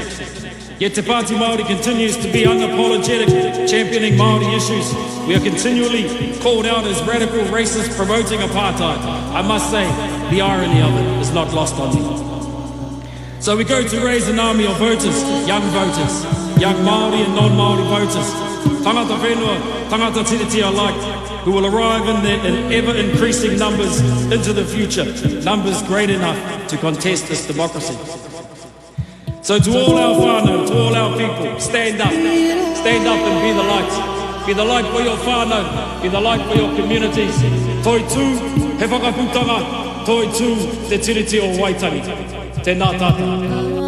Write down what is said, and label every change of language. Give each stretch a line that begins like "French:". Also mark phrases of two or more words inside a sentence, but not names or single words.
English: Yet Te Pāti Māori continues to be unapologetic, championing Māori issues. We are continually called out as radical racists promoting apartheid. I must say, the irony of it is not lost on me. So we go to raise an army of voters, young Māori and non-Māori voters,
Māori: tangata whenua, tangata tiriti
English: alike, who will arrive in ever-increasing numbers into the future, numbers great enough to contest this democracy. So to all our whānau, to all our people, stand up and be the light. Be the light for your whānau, be the light for your communities.
Māori: Toitū, he whakaputanga, toitū te tiriti o Waitangi. Tēnā tātou.